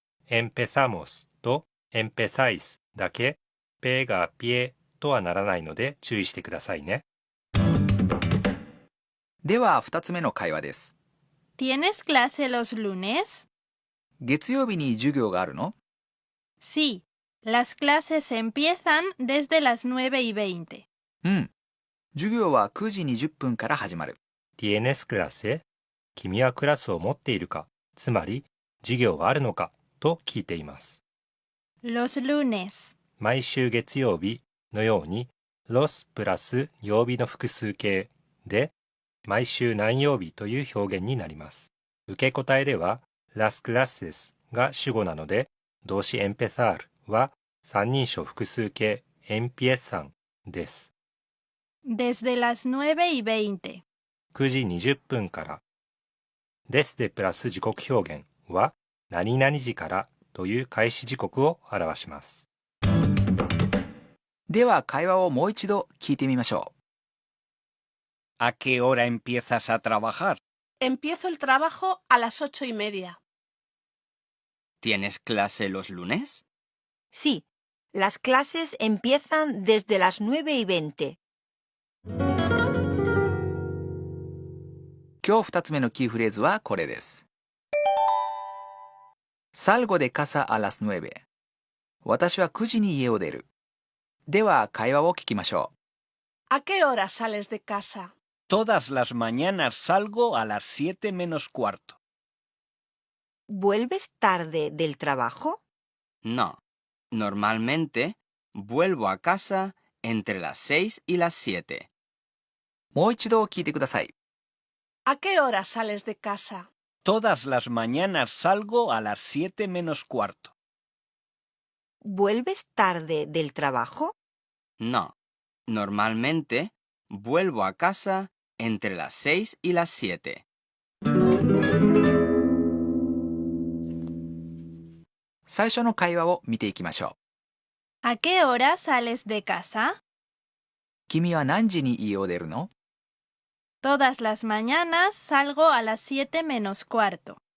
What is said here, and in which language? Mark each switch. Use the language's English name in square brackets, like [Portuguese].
[Japanese] empezamos と empezáis だけ、ペがピエとはならないので注意してくださいね。では、2つ目の会話です。 [Spanish] ¿Tienes clase los lunes? [Japanese] 月曜日に授業があるの？ [Spanish] Sí, las clases empiezan desde las 9:20. [Japanese] うん。授業は9時20分から始まる。 [Spanish] tienes clase? [Japanese] 君はクラスを持っているか、つまり授業はあるのかと聞いています。 [Spanish] Los lunes. [Japanese] 毎週月曜日のように los プラス曜日の複数形で毎週何曜日という表現になります。受け答えでは [Spanish] las clases [Japanese] が主語なので動詞 empezar は三人称複数形 empiezan です。 [Spanish] Desde las 9:20. [Japanese] 9時20分から。 desde プラス時刻表現は何々時からという開始時刻を表します。では、会話をもう一度聞いてみましょう。 [Spanish] ¿A qué hora empiezas a trabajar? Empiezo el trabajo a las 8:30. ¿Tienes clase los lunes? Sí, las clases empiezan desde las 9:20. [Japanese] 今日2つ目のキーフレーズはこれです。 [Spanish] Salgo de casa a las 9. [Japanese] 私は9時に家を出る。では、会話を聞きましょう。 [Spanish] ¿A qué hora sales de casa? Todas las mañanas salgo a las 7 menos cuarto. ¿Vuelves tarde del trabajo? No. Normalmente vuelvo a casa entre las 6 y las 7. [Japanese] もう一度聞いてください。 [Spanish] ¿A qué hora sales de casa? Todas las mañanas salgo a las 7 menos cuarto. ¿Vuelves tarde del trabajo? No. Normalmente vuelvo a casa entre las 6 y las 7. [Japanese] 最初の会話を見ていきましょう。 [Spanish] ¿A qué hora sales de casa? [Japanese] 君は何時に家を出るの？ [Spanish] Todas las mañanas salgo a las 7 menos cuarto.